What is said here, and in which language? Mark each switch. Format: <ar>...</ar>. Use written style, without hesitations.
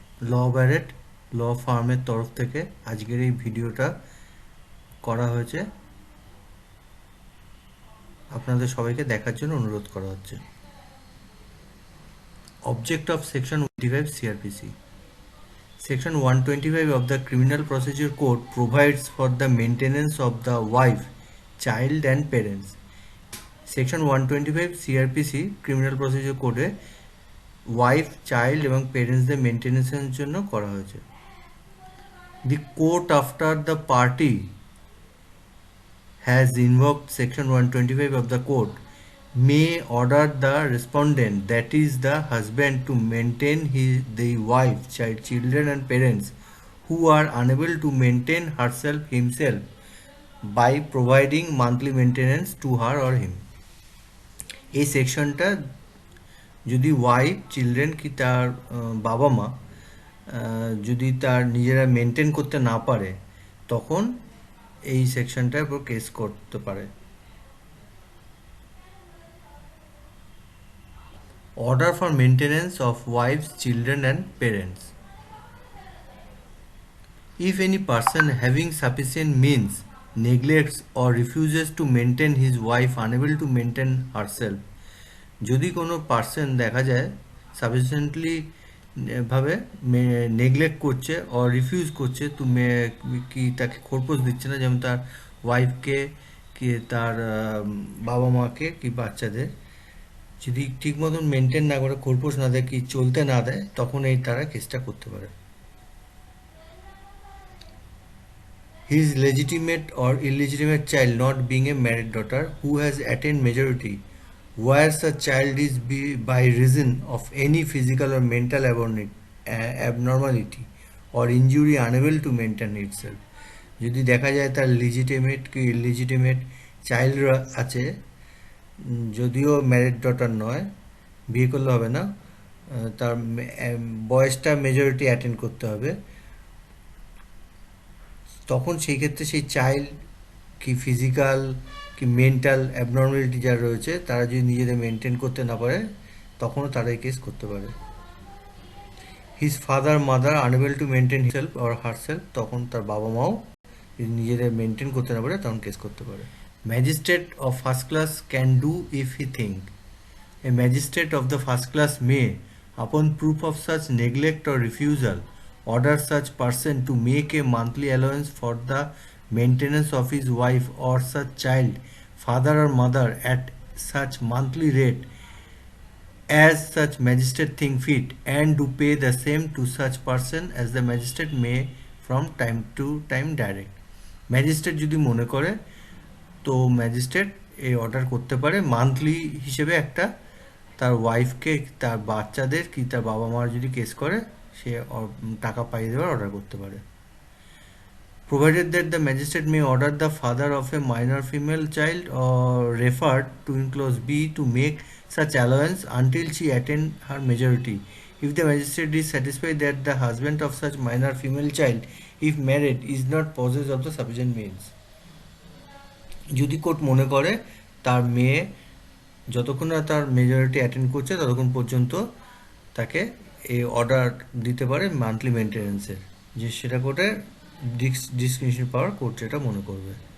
<bn>ল Barrett ল ফার্মের তরফ থেকে আজকের এই ভিডিওটা করা হয়েছে, আপনাদের সবাইকে দেখার জন্য অনুরোধ করা হচ্ছে।</bn> <en>Object of Section 125 CRPC. Section 125 of the Criminal Procedure Code provides for the maintenance of the wife, child and parents.</en> <bn>Section 125 CRPC Criminal Procedure Code wife, child এবং পেরেন্টসদের মেনটেন্যান্সের জন্য করা হয়েছে।</bn> <en>The court after the party has invoked Section 125 of the Code may order the respondent, that is the husband, to maintain the wife, child, children and parents who are unable to maintain herself himself by providing monthly maintenance to her or him.</en> <bn>এই সেকশনটা যদি wife, children কি তার বাবা মা যদি তার নিজেরা মেনটেন করতে না পারে তখন এই সেকশনটার উপর কেস করতে পারে।</bn> <en>Order for maintenance of wives, children and parents. If any person having sufficient means neglects or refuses to maintain his wife unable to maintain herself,</en> <bn>যদি কোনো পার্সন দেখা যায় সাফিসিয়েন্টলি ভাবে নেগলেক্ট করছে ও রিফিউজ করছে, কি তাকে খোরপোশ দিচ্ছে না, যেমন তার ওয়াইফকে কি তার বাবা মাকে কি বাচ্চাদের যদি ঠিক মতন মেনটেন না করে, খোরপোশ না দেয়, কি চলতে না দেয়, তখন এই তারা কেসটা করতে পারে।</bn> <en>His legitimate or illegitimate child not being a married daughter who has attained majority, where such child is by reason of any physical or mental abnormality or injury unable to maintain itself.</en> <bn>যদি দেখা যায় তার লিজিটিমেট কি ইলিজিটিমেট child আছে, যদিও married daughter নয়, বিয়ে করলে হবে না, তার বয়সটা মেজরিটি অ্যাটেন্ড করতে হবে, তখন সেই ক্ষেত্রে সেই চাইল্ড কি ফিজিক্যাল কি মেন্টাল অ্যাবনর্মালিটি যারা রয়েছে তারা যদি নিজেদের মেনটেন করতে না পারে তখনও তারা এই কেস করতে পারে।</bn> <en>his father mother unable to maintain himself or herself,</en> <bn>তখন তার বাবা মাও যদি নিজেদের মেনটেন করতে না পারে তখন কেস করতে পারে।</bn> <en>Magistrate of first class can do if he think. A magistrate of the first class may, upon proof of such neglect or refusal, order such person to make a monthly allowance for the maintenance of his wife or such child, father or mother, at such monthly rate as such magistrate think fit, and to pay the same to such person as the magistrate may from time to time direct.</en> <bn>Magistrate যদি মনে করে তো magistrate এই order করতে পারে monthly হিসেবে একটা তার ওয়াইফকে, তার বাচ্চাদের কি তার বাবা মার যদি কেস করে সে টাকা পাইয়ে দেওয়ার অর্ডার করতে পারে।</bn> <en>Provided that the magistrate may order the father of a minor female child or referred to in clause B to make such allowance until she attain her majority, if the magistrate is satisfied that the husband of such minor female child, if married, is not possessed of the sufficient means.</en> <bn>যদি court মনে করে তার মেয়ে যতক্ষণ না তার majority attend করছে ততক্ষণ পর্যন্ত তাকে এই অর্ডার দিতে পারে মান্থলি মেনটেন্যান্সের, যে সেটা কোর্টে ডিসক্রিপশন পাওয়ার কোর্ট যেটা মনে করবে।</bn>